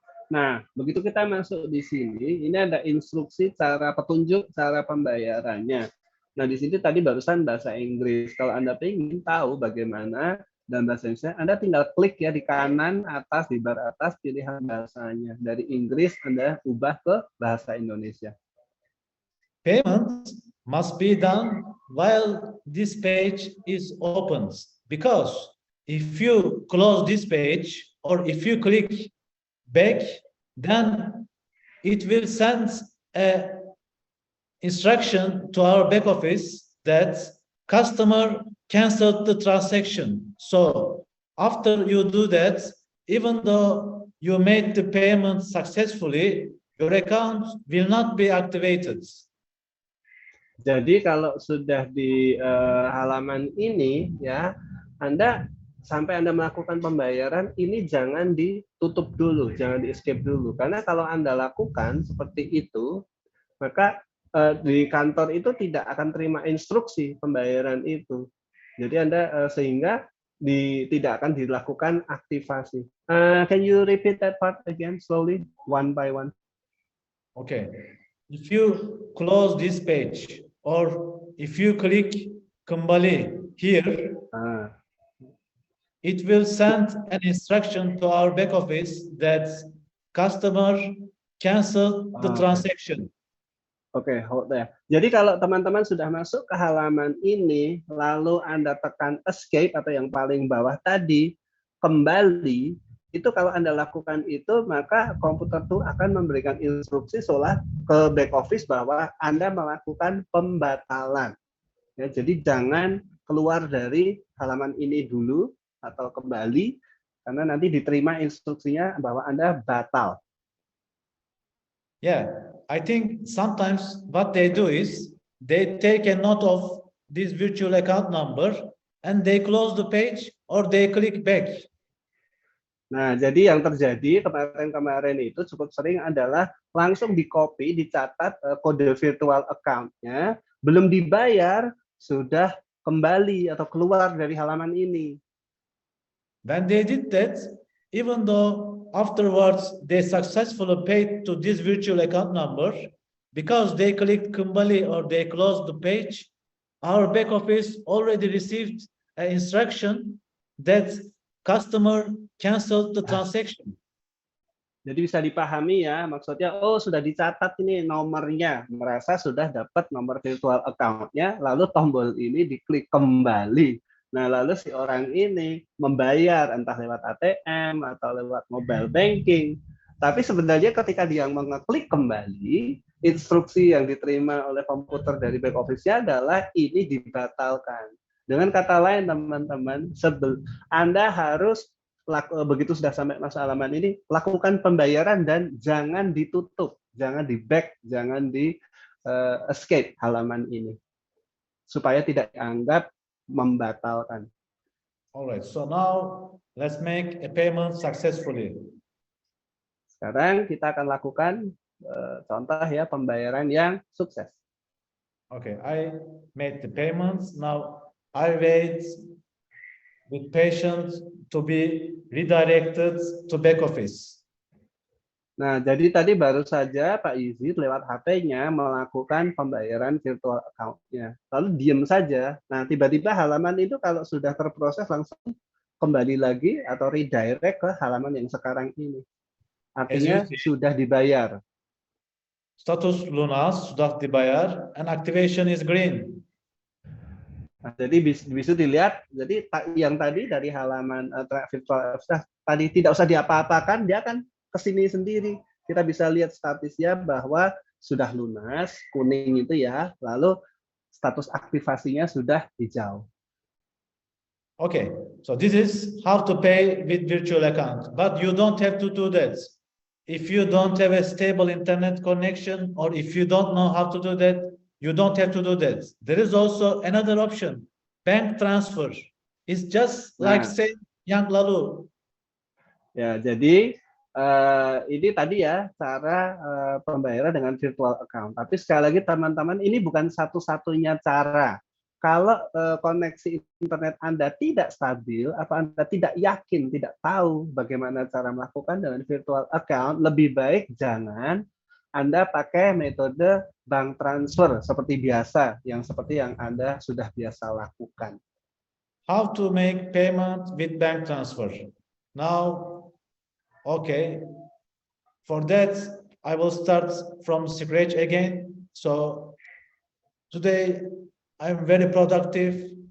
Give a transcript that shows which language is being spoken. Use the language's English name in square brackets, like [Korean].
[Indonesian] Nah, begitu kita masuk di sini, ini ada instruksi cara petunjuk cara pembayarannya. Nah, di sini tadi barusan bahasa Inggris. Kalau Anda ingin tahu bagaimana dan bahasa Indonesia, Anda tinggal klik ya di kanan atas, di bar atas, pilihan bahasanya. Dari Inggris Anda ubah ke bahasa Indonesia. [English] Payment must be done while this page is opened, because if you close this page or if you click back, then it will send a instruction to our back office that customer canceled the transaction. So after you do that, even though you made the payment successfully, your account will not be activated. [Indonesian] Jadi kalau sudah di halaman ini ya, sampai Anda melakukan pembayaran ini jangan ditutup dulu, jangan di escape dulu. Karena kalau Anda lakukan seperti itu, maka di kantor itu tidak akan terima instruksi pembayaran itu. Jadi Anda sehingga tidak akan dilakukan aktivasi. [English] Can you repeat that part again slowly, one by one? Okay. If you close this page or if you click Kembali here, it will send an instruction to our back office that customer cancel the transaction. Oke, hold there. [Indonesian] Jadi kalau teman-teman sudah masuk ke halaman ini, lalu Anda tekan escape atau yang paling bawah tadi, kembali, itu kalau Anda lakukan itu, maka komputer itu akan memberikan instruksi seolah ke back office bahwa Anda melakukan pembatalan. Ya, jadi jangan keluar dari halaman ini dulu atau kembali, karena nanti diterima instruksinya bahwa Anda batal. [English] Yeah, I think sometimes what they do is they take a note of this virtual account number and they close the page or they click back. [Indonesian] Nah, jadi yang terjadi kemarin-kemarin itu cukup sering adalah langsung di-copy, dicatat kode virtual account-nya, belum dibayar, sudah kembali atau keluar dari halaman ini. [English] When they did that, even though afterwards they successfully paid to this virtual account number, because they clicked Kembali or they closed the page, our back office already received an instruction that customer canceled the transaction. [Indonesian] Jadi bisa dipahami ya, maksudnya sudah dicatat ini nomornya, merasa sudah dapat nomor virtual account-nya, lalu tombol ini diklik kembali. Nah, lalu si orang ini membayar entah lewat ATM atau lewat mobile banking. Tapi sebenarnya ketika dia mengeklik kembali, instruksi yang diterima oleh komputer dari back office-nya adalah ini dibatalkan. Dengan kata lain teman-teman, Anda harus begitu sudah sampai masa halaman ini, lakukan pembayaran dan jangan ditutup, jangan di back, jangan di escape halaman ini, supaya tidak dianggap membatalkan. [English] Alright, so now let's make a payment successfully. [Indonesian] Sekarang kita akan lakukan contoh ya pembayaran yang sukses. [English] Okay, I made the payments. Now I wait with patience to be redirected to back office. [Indonesian] Nah, jadi tadi baru saja Pak Izzy lewat HP-nya melakukan pembayaran virtual account-nya. Lalu diam saja. Nah, tiba-tiba halaman itu kalau sudah terproses langsung kembali lagi atau redirect ke halaman yang sekarang ini. Artinya sudah dibayar. Status lunas sudah dibayar [English] and activation is green. [Indonesian] Nah, jadi bisa dilihat, jadi yang tadi dari halaman virtual tadi tidak usah diapa-apakan, dia akan kesini sendiri. Kita bisa lihat statusnya bahwa sudah lunas, kuning itu ya, lalu status aktivasinya sudah hijau. [English] Okay, so this is how to pay with virtual account, but you don't have to do that. If you don't have a stable internet connection or if you don't know how to do that, you don't have to do that. There is also another option, bank transfer. It's just like say [Indonesian] yang lalu. Ya, jadi ini tadi ya cara pembayaran dengan virtual account. Tapi sekali lagi teman-teman, ini bukan satu-satunya cara. Kalau koneksi internet Anda tidak stabil, atau Anda tidak yakin, tidak tahu bagaimana cara melakukan dengan virtual account, lebih baik jangan Anda pakai metode bank transfer seperti biasa, yang seperti yang Anda sudah biasa lakukan. [English] How to make payment with bank transfer? Now, okay. For that, I will start from scratch again. So today, I'm very productive.